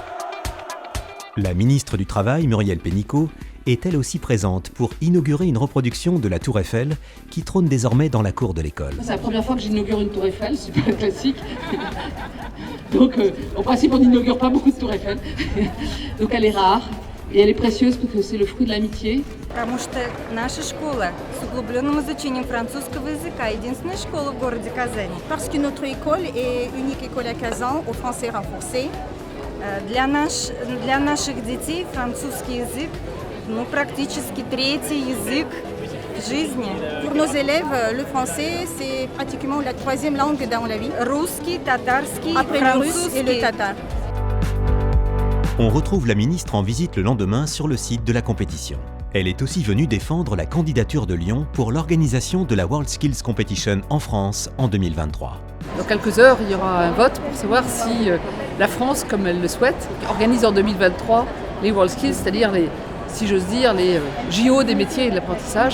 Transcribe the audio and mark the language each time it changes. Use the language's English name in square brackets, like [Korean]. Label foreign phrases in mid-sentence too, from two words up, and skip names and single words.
[French] La ministre du Travail, Muriel Pénicaud, est elle aussi présente pour inaugurer une reproduction de la Tour Eiffel qui trône désormais dans la cour de l'école. C'est la première fois que j'inaugure une Tour Eiffel, c'est pas classique. Donc en principe on n'inaugure pas beaucoup de Tour Eiffel. Donc elle est rare et elle est précieuse parce que c'est le fruit de l'amitié. [Russian] Потому что наша школа с углубленным изучением французского языка единственная школа в городе Казани. [French] Parce que notre école est unique école à Kazan, au français renforcé. [Russian] Для наших детей французский язык практически третий язык жизни. [French] Pour nos élèves, le français c'est pratiquement la 3e langue dans la vie. [Russian] Русский, татарский, [French] après le russe et le tatar. On retrouve la ministre en visite le lendemain sur le site de la compétition. Elle est aussi venue défendre la candidature de Lyon pour l'organisation de la [English] World Skills Competition [French] en France en 2023. Dans quelques heures, il y aura un vote pour savoir si la France, comme elle le souhaite, organise en 2023 les [English] World Skills, [French] c'est-à-dire si j'ose dire, les JO des métiers et de l'apprentissage.